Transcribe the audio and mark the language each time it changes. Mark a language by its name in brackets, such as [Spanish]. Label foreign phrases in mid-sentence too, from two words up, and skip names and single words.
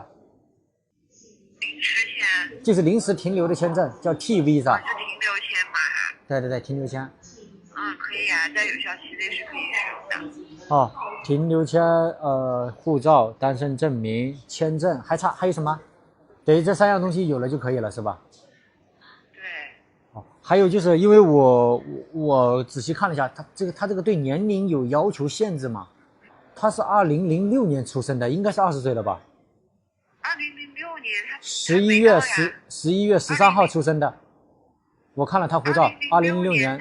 [Chinese] 臨時簽就是臨時停留的簽證，叫 T visa。是停留簽嘛哈？對，停留簽。可以啊，在有效期內是可以使用的。停留簽，護照、單身證明、簽證，還有什麼？對，這三樣東西有了就可以了，是吧？對。還有就是因為我仔細看了一下，他這個對年齡有要求限制嘛？他是2006年出生的，應該是20歲了吧？2006年他 11月13號出生的，我看了他護照，2006年